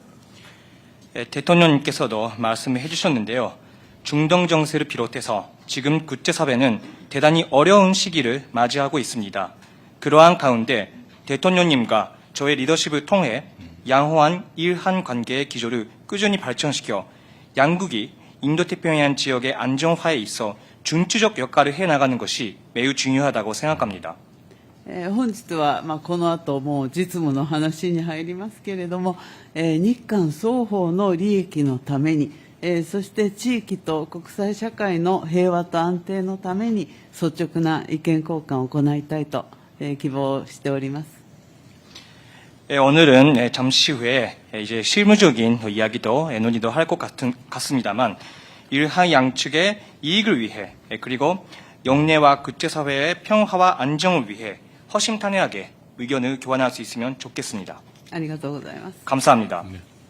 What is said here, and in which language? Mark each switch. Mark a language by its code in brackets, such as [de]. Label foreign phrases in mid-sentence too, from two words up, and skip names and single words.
[ko] 대통령님께서도 말씀을 해주셨는데요. 중동 정세를 비롯해서 지금 국제사회는 대단히 어려운 시기를 맞이하고 있습니다. 그러한 가운데 대통령님과 저의 리더십을 통해 양호한 일한 관계의 기조를 꾸준히 발전시켜 양국이 인도태평양 지역의 안정화에 있어 중추적 역할을 해나가는 것이 매우 중요하다고 생각합니다. [ja] 本日は、この後もう実務の話に入りますけれども、日韓双方の利益のために、そして地域と国際社会の平和と安定のために率直な意見交換を行いたいと、希望しております。 [ko] 오늘은 잠시 후에 이제 실무적인 이야기도 논의도 할 것 같습니다만 일하 양측의 이익을 위해 그리고 영내와 국제사회의 평화와 안정을 위해 허심탄회하게 의견을 교환할 수 있으면 좋겠습니다. [ja] ありがとうございます。 [ko] 감사합니다. 네.